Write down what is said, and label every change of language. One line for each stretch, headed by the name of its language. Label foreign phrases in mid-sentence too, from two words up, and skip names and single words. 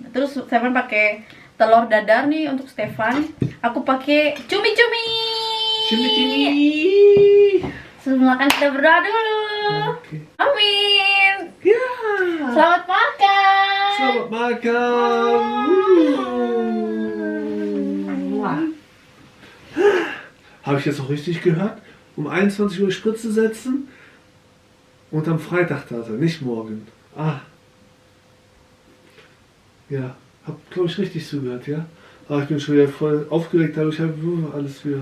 Indonesian: Terus saya pakai telur dadar nih untuk Stefan. Aku pakai cumi-cumi. Sebelum makan kita berdoa dulu. Okay. Amin. Ja. Selamat makan. Selamat makan.
German: Habe ich jetzt auch richtig gehört? Um 21 Uhr Spritze setzen und am Freitag da sein, nicht morgen. Ah. Ja. Hab, glaube ich, richtig zugehört, ja? Aber ich bin schon wieder voll aufgeregt, dadurch habe ich alles wieder.